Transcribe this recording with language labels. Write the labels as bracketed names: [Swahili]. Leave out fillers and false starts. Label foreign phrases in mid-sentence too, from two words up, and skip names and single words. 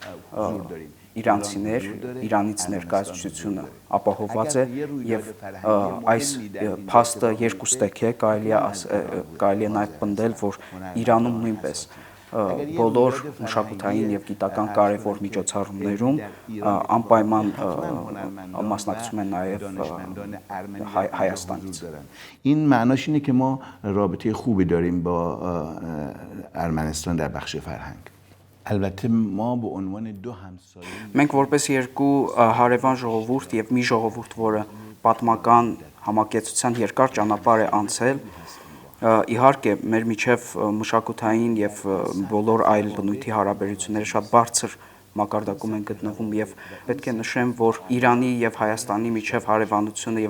[Armenian] իրանցիներ, Իրանից ներկայացությունը ապահովված է եւ այս փաստը երկուստեք է, կարելի է նաեւ պնդել, որ Իրանում նույնպես բոլոր մշակութային եւ գիտական կարևոր միջոցառումներում անպայման մասնակցում են նաեւ Հայաստանից. [Persian] این معناش اینه که ما رابطه خوبی داریم با ارمنستان در بخش فرهنگ. البته ما به عنوان دو همسایه [Armenian] Մենք որպես երկու հարևան ժողովուրդ եւ մի ժողովուրդ, որը պատմական համակեցության երկար ճանապարհ է անցել, իհարկե մեր միջև մշակութային եւ բոլոր այլ բնույթի հարաբերությունները շատ բարձր մակարդակում են գտնվում եւ պետք է նշեմ, որ Իրանի եւ Հայաստանի միջև հարևանությունը